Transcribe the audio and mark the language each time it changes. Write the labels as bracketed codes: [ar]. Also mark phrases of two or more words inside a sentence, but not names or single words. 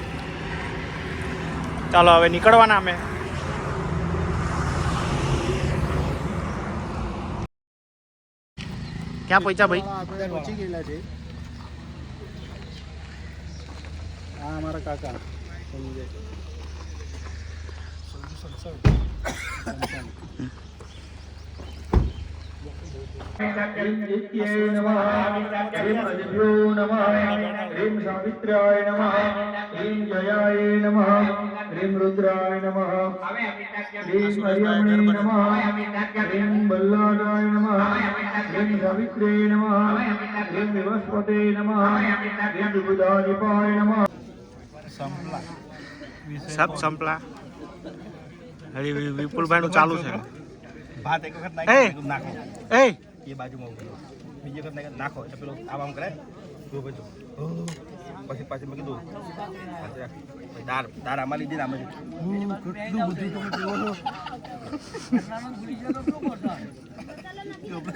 [gu] ચાલો હવે નીકળવાના અમે. ક્યાં પહોંચ્યા ભાઈ? આપણે પહોંચી ગયેલા છે. હા અમારા કાકા સંજય. [sa] ह्रीं सावित्र्याय नमः ह्रीं जयाय नमः ह्रीं रुद्राय नमः ह्रीं हरियम्णे नमः ह्रीं बल्लादाय नमः ह्रीं सावित्र्ये नमः ह्रीं विवस्वते नमः ह्रीं विबुधाधिपाय नमः. [gu] સબ સંપલા. હજી વિપુલભાઈ નું ચાલુ છે. ભાત એક વખત એ નાખો એ એ બાજુમાં ઉભો બીજી વખત નાખો એટલે પેલું આમ કરે પછી પાછી મેં કીધું દાર આમાં લીધી ને આમાં કેટલું બધું તમે જોવો છો.